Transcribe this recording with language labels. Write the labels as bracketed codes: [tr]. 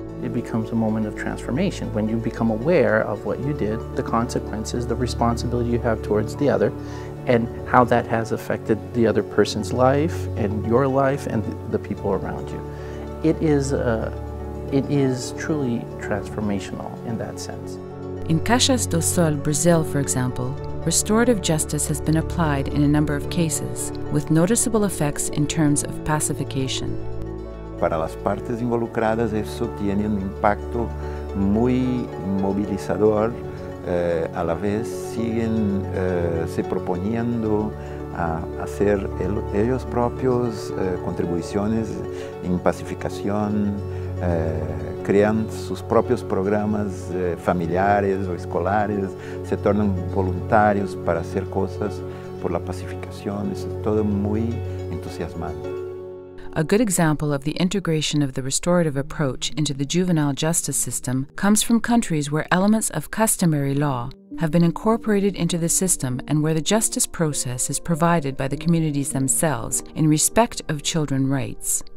[en] It becomes a moment of transformation when you become aware of what you did, the consequences, the responsibility you have towards the other, and how that has affected the other person's life and your life and the people around you. It is truly transformational in that sense. In Caxias do Sul, Brazil, for example, restorative justice has been applied in a number of cases, with noticeable effects in terms of pacification. [es] Para las partes involucradas eso tiene un impacto muy movilizador, a la vez siguen se proponiendo a hacer ellos propios contribuciones en pacificación, crean sus propios programas familiares o escolares, se tornan voluntarios para hacer cosas por la pacificación, eso es todo muy entusiasmante. [en] A good example of the integration of the restorative approach into the juvenile justice system comes from countries where elements of customary law have been incorporated into the system and where the justice process is provided by the communities themselves in respect of children's rights.